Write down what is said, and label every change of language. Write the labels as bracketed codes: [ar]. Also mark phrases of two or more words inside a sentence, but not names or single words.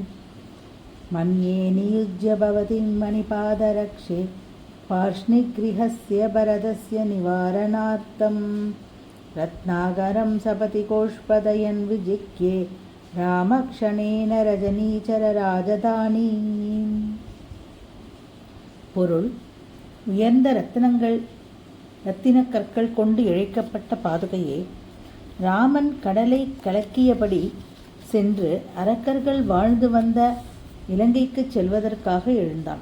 [sa] मन्ये नियुज्य भवतीं मणिपादरक्षे पार्ष्णिगृहस्य भरतस्य निवारणार्थं रत्नाकरं सपतिकोष्पदयन् विजिह्ये रामक्षणेन रजनीचरराजधानीम्। [ta] பொருள்: உயர்ந்த இரத்தினக் கற்கள் கொண்டு இழைக்கப்பட்ட பாதுகையே, ராமன் கடலை கலக்கியபடி சென்று அரக்கர்கள் வாழ்ந்து வந்த இலங்கைக்கு செல்வதற்காக எழுந்தான்.